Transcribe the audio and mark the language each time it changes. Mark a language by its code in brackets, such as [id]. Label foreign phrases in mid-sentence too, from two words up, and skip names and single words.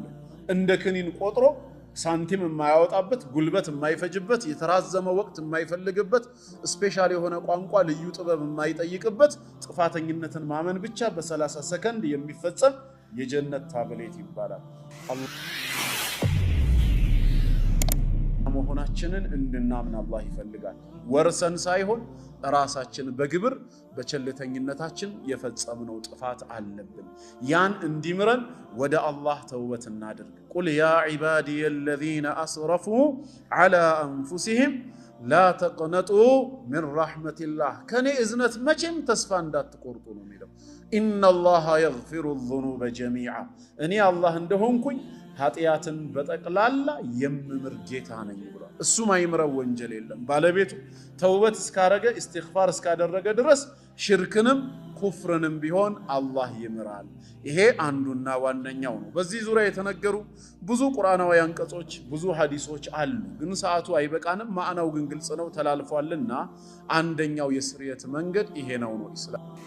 [am] እንደ ክኒን ቆጥሮ ሳንቲም የማያወጣበት ጉልበት የማይፈጅበት የተራዘመ ወቅት የማይፈልግበት ስፔሻል የሆነ ቋንቋ ልዩ ጥበብ የማይጠይቅበት ጥፋተኝነትን ማመን ብቻ በ30 ሰከንድ የሚፈጸም የጀነት ታብሌት ይባላል። መሆናችንን እንድናምን አላህ ይፈልጋል። ወርሰን ሳይሆን ራሳችን በግብር በቸልተኝነታችን የፈጸምነው ጥፋት አለብን። ያን እንዲምረን ወደ አላህ ተውበት እናድርግ። [ar] قل يا عبادي الذين أسرفوا على أنفسهم لا تقنطوا من رحمة الله [am] ከኔ እዝነት መቼም ተስፋ እንዳትቆርጡ ነው የሚለው። [ar] إن الله يغفر الذنوب جميعا [am] እኔ አላህ እንደሆንኩኝ ኃጢያትን በጠቅላላ የምምር ጌታ ነኝ ብሏል። እሱ ማይምረው ወንጀል የለም። ባለቤቱ ተውበት እስካረገ ኢስቲግፋር እስካደረገ ድረስ ሽርክንም ኩፍርንም ቢሆን አላህ ይምራል። ይሄ አንዱና ዋነኛው ነው። በዚህ ዙሪያ የተነገሩ ብዙ ቁርአናዊ አንቀጾች ብዙ ሐዲሶች አሉ። ግን ሰዓቱ አይበቃንም። ማዕናው ግን ግልጽ ነው ተላልፏልና አንደኛው የስርየት መንገድ ይሄ ነው ኢስላም።